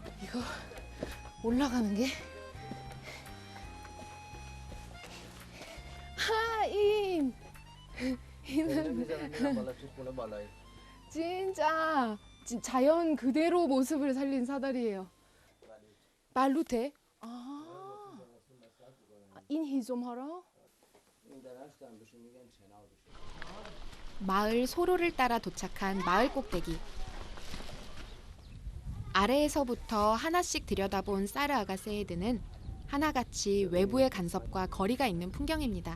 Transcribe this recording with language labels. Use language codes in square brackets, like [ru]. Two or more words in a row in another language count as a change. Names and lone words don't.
[ko] 이거 올라가는 게 این 진짜 자연 그대로 모습을 살린 사다리예요. 발루테? 아, [fa] این هیزم ها را [ko] 마을 소로를 따라 도착한 마을 꼭대기. 아래에서부터 하나씩 들여다본 사르 아가세이드는 하나같이 외부의 간섭과 거리가 있는 풍경입니다.